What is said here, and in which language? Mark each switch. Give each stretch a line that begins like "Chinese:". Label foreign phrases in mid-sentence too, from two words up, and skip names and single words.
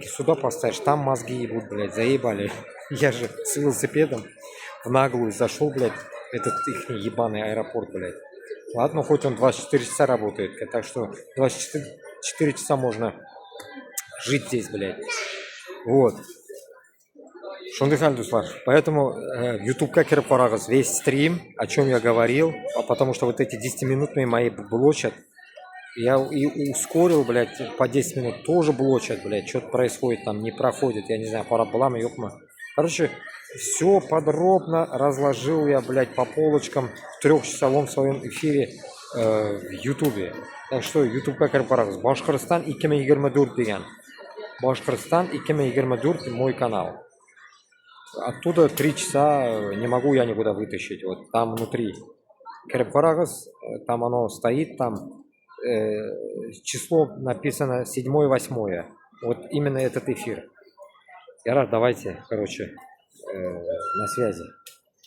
Russian: Сюда поставишь, там мозги ебут, блядь, заебали. Я же с велосипедом в наглую зашел, блядь, этот их ебаный аэропорт, блядь. Ладно, хоть он 24 часа работает, так что 24 часа можно жить здесь, блядь. Вот.
Bashkir: Шундай хәл, дуслар. Поэтому YouTube-ка кирип карагыз,
Russian: весь стрим, о чем я говорил, потому что вот эти 10-минутные мои блочат. Я и ускорил, блядь, по 10 минут тоже блочат, блядь, что-то происходит там, не проходит, я не знаю, пора была, ёпма. Короче, все подробно разложил я, блядь, по полочкам в 3-часовом своем эфире в Ютубе. Так что
Bashkir: YouTube-ка кирип карагыз. Башкортстан 2024 деген.
Russian: Башкортстан 2024 мой канал. Оттуда 3 часа не могу я никуда вытащить, вот там внутри.
Bashkir: Кирип карагыз,
Russian: там оно стоит, там число написано 7-8. Вот именно этот эфир. Я рад, давайте, короче, на связи.